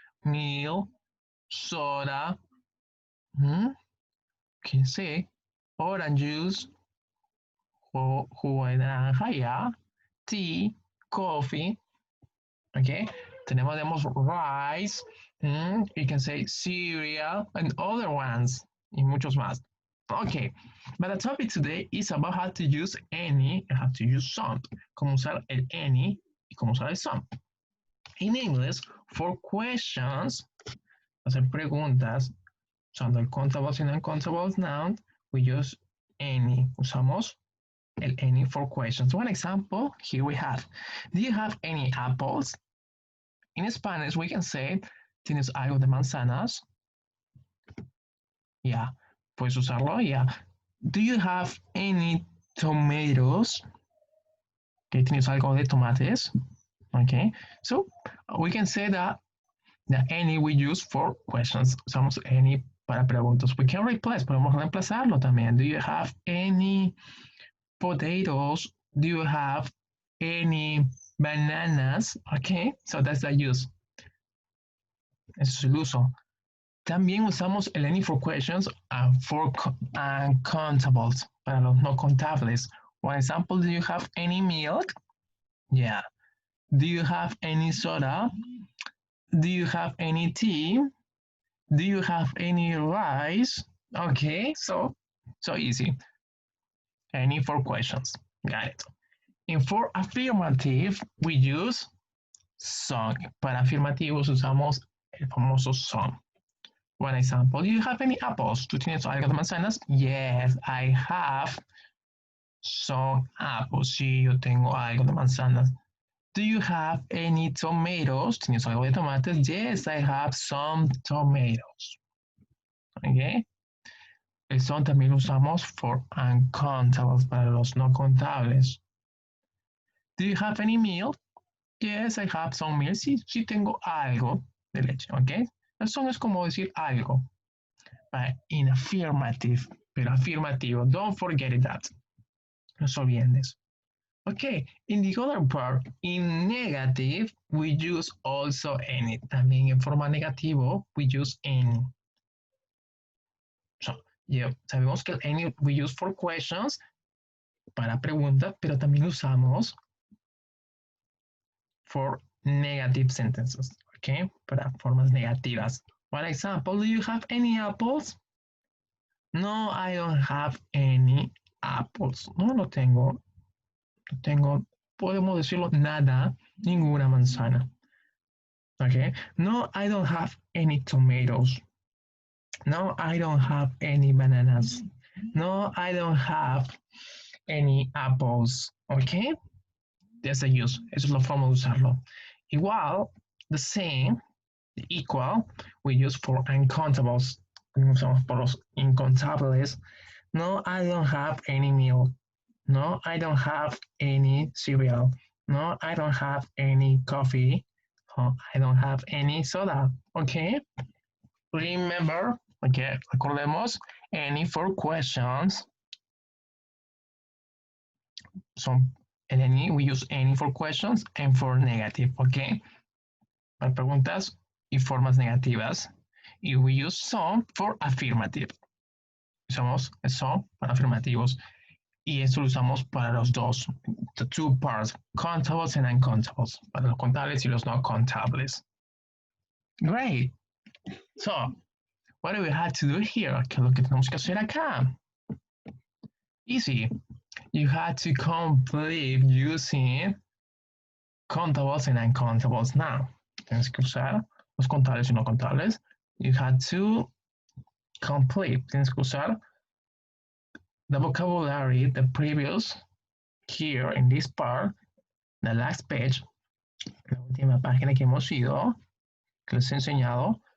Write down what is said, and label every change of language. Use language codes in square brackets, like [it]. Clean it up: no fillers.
[en] Meal, soda, [es] ¿quién sé? Orange juice, jugo de naranja, ya. [en] Tea, coffee, okay? Tenemos rice, you can say cereal, and other ones, [es] y muchos más. [en] Okay, but the topic today is about how to use any and how to use some. [es] Cómo usar el any y cómo usar el some. [en] In English, for questions, [es] hacer preguntas, usando el [en] countable y uncountables noun, we use any. [es] Usamos el any [en] for questions. One example, here we have, do you have any apples? In Spanish, we can say, [es] ¿tienes algo de manzanas? [en] Yeah. [es] Puedes usarlo, [en] yeah. Do you have any tomatoes? [es] Okay, ¿tienes algo de tomates? [en] Okay, so we can say that the any we use for questions. [es] Usamos any para preguntas. [en] We can replace, [es] podemos reemplazarlo también. [en] Do you have any potatoes? Do you have any bananas? Okay, so that's the use. [es] Ese es el uso. También usamos el any [en] for questions for uncountables, [es] para los no contables. [en] For example, do you have any milk? Yeah. Do you have any soda? Do you have any tea? Do you have any rice? Okay, so easy. Any for questions. Got it. And for affirmative, we use some. [es] Para afirmativos usamos el famoso some. [en] One example, do you have any apples? [es] ¿Tú tienes algo de manzanas? [en] Yes, I have some apples. [es] Sí, yo tengo algo de manzanas. [en] Do you have any tomatoes? [es] ¿Tienes algo de tomates? [en] Yes, I have some tomatoes. Okay. [es] El son también lo usamos for uncountables, para los no contables. [en] Do you have any milk? Yes, I have some milk. [es] Sí, sí tengo algo de leche, ¿ok? El son es como decir algo. [en] In affirmative, pero afirmativo. Don't forget that. [es] No se olviden de eso. [en] Okay, in the other part, in negative, we use also any. [es] También en forma negativo, [en] we use any. So, yeah, sabemos que el any we use for questions, [es] para preguntas, pero también usamos [en] for negative sentences, okay? [es] Para formas negativas. [en] For example, do you have any apples? No, I don't have any apples. [es] No, no tengo. No tengo, podemos decirlo, nada, ninguna manzana. [en] Okay? No, I don't have any tomatoes. No, I don't have any bananas. No, I don't have any apples. Okay? That's the use. [es] Esa es la forma de usarlo. Igual, [en] the same, the equal, we use for uncountables. [es] Usamos por los incontables. [en] No, I don't have any milk. No, I don't have any cereal. No, I don't have any coffee. Oh, I don't have any soda. Okay? Remember, okay, [es] recordemos, [en] any for questions. Son el any, we use any for questions and for negative, okay? [es] Para preguntas y formas negativas. [en] Y we use some for affirmative. [es] Usamos some para afirmativos. Y eso lo usamos para los dos, [en] the two parts, [es] contables and uncontables, para los contables y los no contables. Great. [en] So, what do we have to do here? [es] ¿Qué es lo que tenemos que hacer acá? [en] Easy. You had to complete using contables and uncontables now. [es] Tienes que usar los contables y no contables. [en] You had to complete. Tienes que usar the vocabulary, the previous, here in this part, the last page, [es] la última página que hemos ido, que les he enseñado.